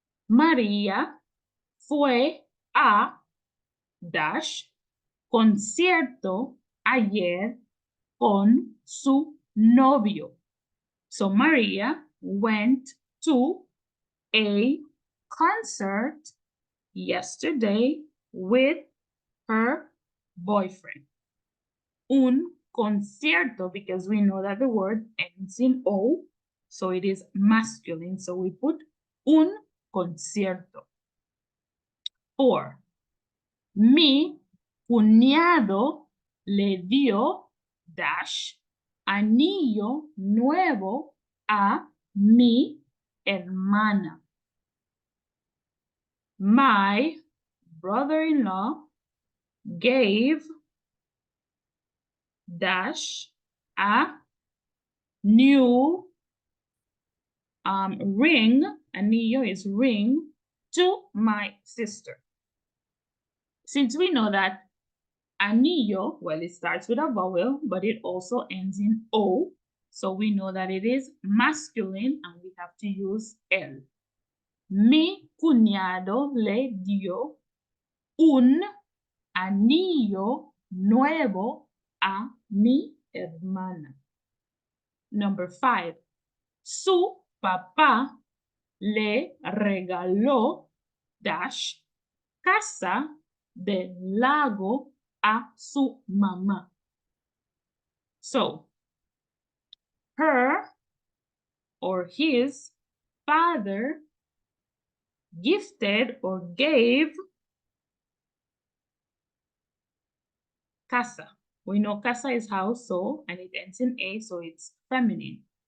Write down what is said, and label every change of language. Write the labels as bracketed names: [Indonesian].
[Spanish] María fue a dash concierto ayer con su novio. [English] So Maria went to a concert yesterday with her boyfriend. [Spanish] Un concierto, [English] because we know that the word ends in O, so it is masculine. So we put [Spanish] un concierto. [English] 4. [Spanish] Mi cuñado le dio dash anillo nuevo a mi hermana. [English] My brother-in-law gave dash a new ring, anillo is ring, to my sister. Since we know that anillo, well, it starts with a vowel, but it also ends in O, so we know that it is masculine and we have to use el. [Spanish] Mi cuñado le dio un anillo nuevo a mi hermana. [English] Number 5. [Spanish] Su papá le regaló dash casa del lago a su mamá. [English] So, her or his father gifted or gave casa. We know casa is house, so, and it ends in A, so it's feminine.